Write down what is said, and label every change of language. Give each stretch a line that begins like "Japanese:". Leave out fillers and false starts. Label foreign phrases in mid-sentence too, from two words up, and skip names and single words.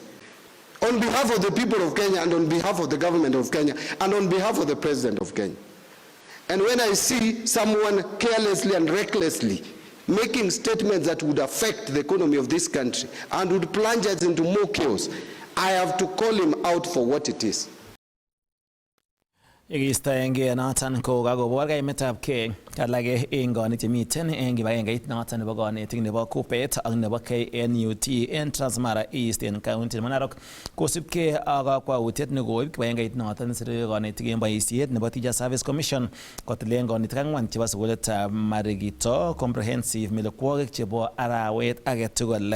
English: On behalf of the people of Kenya and on behalf of the government of Kenya and on behalf of the president of Kenya. And when I see someone carelessly and recklessly making statements that would affect the economy of this country and would plunge us into more chaos, I have to call him out for what it is.
Kalenjin: Yekistoenge noton ko kakobor kaimetabkei alage en konik chemiten en kibagengeit noton nebo konetik nebo Kupet ak nebo KNUT en Transmara East en county nebo Narok kosubkei ak kakwautiet nekoib kibagengeit noton nesire konetik en boisiet nebo Teacher Service Commission kotilen konetik ang'wan chebo sukulitab Marigito Comprehensive melekwokik chebo arawet age tugul.